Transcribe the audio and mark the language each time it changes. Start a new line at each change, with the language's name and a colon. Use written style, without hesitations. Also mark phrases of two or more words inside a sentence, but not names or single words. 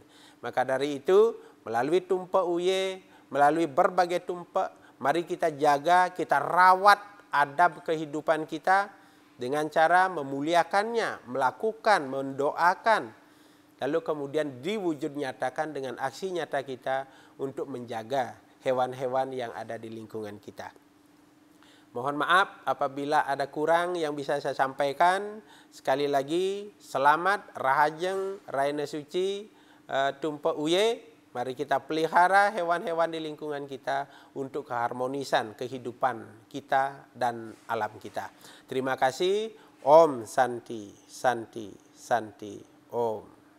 Indonesian: Maka dari itu, melalui tumpe uye, melalui berbagai tumpe, mari kita jaga, kita rawat adab kehidupan kita dengan cara memuliakannya, melakukan, mendoakan, lalu kemudian diwujud nyatakan dengan aksi nyata kita untuk menjaga hewan-hewan yang ada di lingkungan kita. Mohon maaf apabila ada kurang yang bisa saya sampaikan. Sekali lagi, selamat,
Balinese: rahajeng, raina suci, tumpe uye.
Indonesian: Mari kita pelihara hewan-hewan di lingkungan kita untuk keharmonisan kehidupan kita dan alam kita. Terima kasih.
Sanskrit: Om Santi, Santi, Santi, Om.